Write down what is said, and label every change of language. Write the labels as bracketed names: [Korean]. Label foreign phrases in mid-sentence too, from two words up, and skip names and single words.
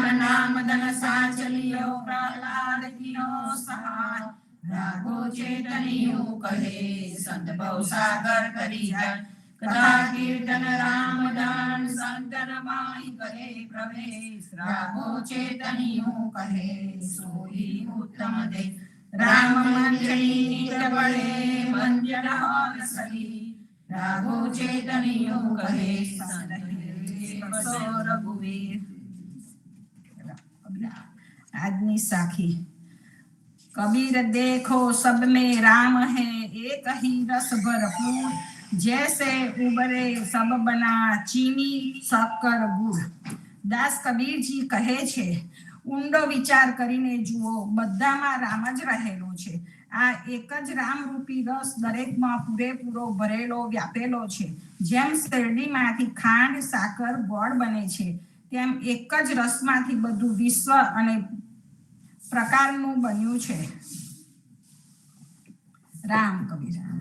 [Hindi] नाम धन साचलियो प्रहलाद कियो सहाय राघो चेतनियो कहे संत बहु सागर करी जाय कथा कीर्तन राम दान संतन माई करे प्रवेश राघो चेतनियो कहे सोई उत्तम दे राम मंजरी नित बड़े मंजन और सही राघो चेतनियो कहे संत बसो रघुवीर आदमी साखी कबीर देखो सब में राम है एक ही रस भरपूर जैसे उबरे सब बना चीनी शक्कर गुड़ [Gujarati] દાસ કબીરજી કહે છે ઊંડો વિચાર કરીને જુઓ બધામાં રામ જ રહેલો છે આ એક જ રામરૂપી રસ દરેકમાં પૂરેપૂરો ભરેલો વ્યાપેલો છે જેમ શેરડીમાંથી ખાંડ સાકર ગોળ બને છે તેમ એક જ રસમાંથી બધું વિશ્વ અને પ્રકારનું બન્યું છે રામ કબીર